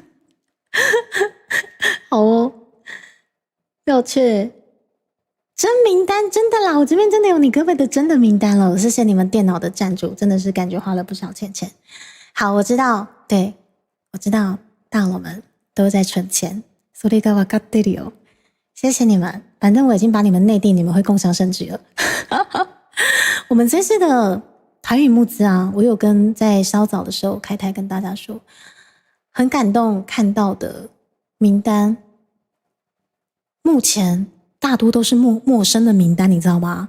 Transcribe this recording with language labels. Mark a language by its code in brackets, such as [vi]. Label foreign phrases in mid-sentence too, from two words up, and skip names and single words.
[zh] 好哦，要去真名单真的啦，我这边真的有你各位的真的名单了，谢谢你们电脑的赞助，真的是感觉花了不少钱。好，我知道，对，我知道大佬们都在存钱， [ja] それが分かってるよ。 [zh] 谢谢你们，反正我已经把你们内定，你们会共襄盛举了。我们这次的台语募资啊，我有跟在稍早的时候开台跟大家说，很感动看到的名单，目前大多都是陌生的名单，你知道吗？